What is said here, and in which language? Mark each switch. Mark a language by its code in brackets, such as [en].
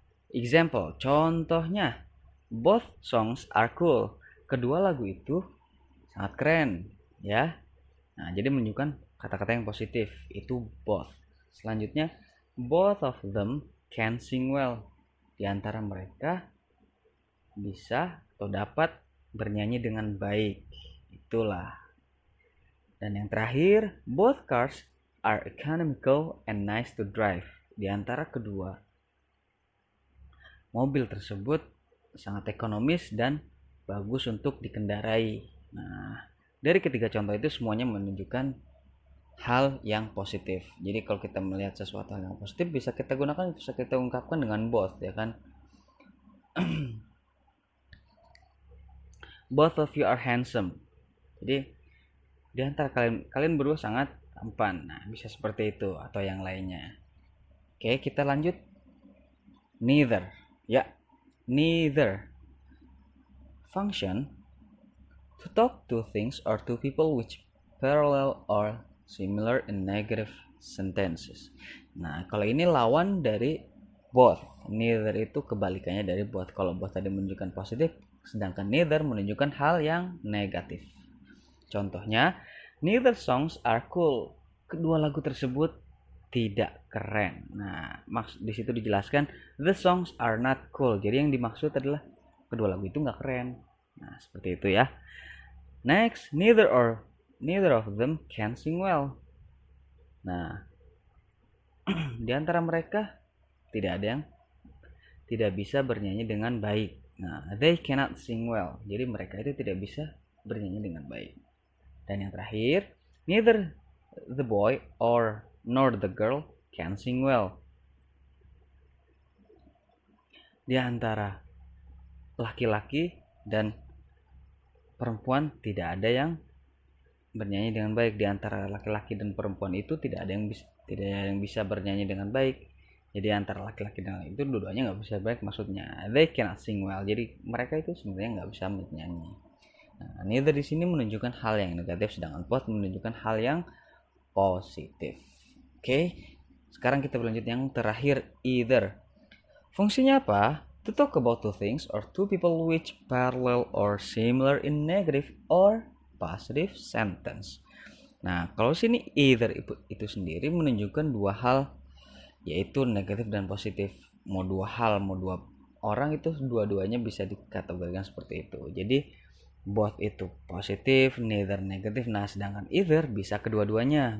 [en] Example, [id] contohnya, [en] both songs are cool. [id] Kedua lagu itu sangat keren, ya. Nah, jadi menunjukkan kata-kata yang positif, itu both. Selanjutnya, [en] both of them can sing well. [id] Di antara mereka bisa atau dapat bernyanyi dengan baik. Itulah. Dan yang terakhir, [en] both cars are economical and nice to drive. [id] Di antara kedua mobil tersebut sangat ekonomis dan bagus untuk dikendarai. Nah, dari ketiga contoh itu semuanya menunjukkan hal yang positif. Jadi kalau kita melihat sesuatu hal yang positif bisa kita gunakan, bisa kita ungkapkan dengan both, ya kan? [en] Both of you are handsome. [id] Jadi di antara kalian berdua sangat tampan. Nah, bisa seperti itu atau yang lainnya. Oke, kita lanjut. Neither. Ya, neither. [en] Function to talk two things or two people which parallel or similar in negative sentences. [id] Nah, kalau ini lawan dari both. Neither itu kebalikannya dari both. Kalau both tadi menunjukkan positif, sedangkan neither menunjukkan hal yang negatif. Contohnya, [en] neither songs are cool. [id] Kedua lagu tersebut tidak keren. Nah, di situ dijelaskan [en] the songs are not cool. [id] Jadi yang dimaksud adalah kedua lagu itu nggak keren. Nah, seperti itu ya. [en] Next, neither of them can sing well. [id] Nah, di antara mereka tidak ada yang tidak bisa bernyanyi dengan baik. [en] Nah, they cannot sing well. [id] Jadi mereka itu tidak bisa bernyanyi dengan baik. Dan yang terakhir, [en] neither the boy nor the girl can sing well. [id] Di antara laki-laki dan perempuan tidak ada yang bernyanyi dengan baik. Di antara laki-laki dan perempuan itu tidak ada yang bisa bernyanyi dengan baik. Jadi antara laki-laki dan itu dua-duanya nggak bisa baik, maksudnya [en] they cannot sing well. [id] Jadi mereka itu sebenarnya nggak bisa bernyanyi. Nah, neither di sini menunjukkan hal yang negatif, sedangkan both menunjukkan hal yang positif. Oke, sekarang kita berlanjut yang terakhir, either. Fungsinya apa? [en] To talk about two things or two people which parallel or similar in negative or positive sentence. [id] Nah, kalau sini either itu sendiri menunjukkan dua hal, yaitu negatif dan positif. Mau dua hal, mau dua orang, itu dua-duanya bisa dikategorikan seperti itu. Jadi both itu positif, neither negatif. Nah, sedangkan either bisa kedua-duanya.